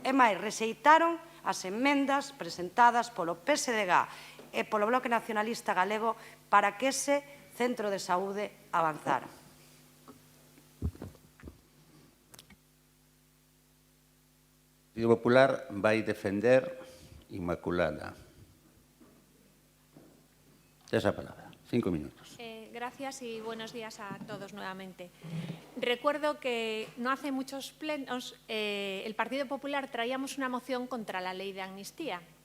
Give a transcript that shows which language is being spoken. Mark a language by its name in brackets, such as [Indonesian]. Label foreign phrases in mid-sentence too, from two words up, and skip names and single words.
[Galician] E máis, rexeitaron as emendas presentadas polo PSDG e polo Bloque Nacionalista Galego para que ese centro de saúde avanzara. O Partido Popular vai defender Inmaculada. Esa palabra. 5 minutos. [Spanish] Gracias y buenos días a todos nuevamente. Recuerdo que no hace muchos plenos el Partido Popular traíamos una moción contra la ley de amnistía.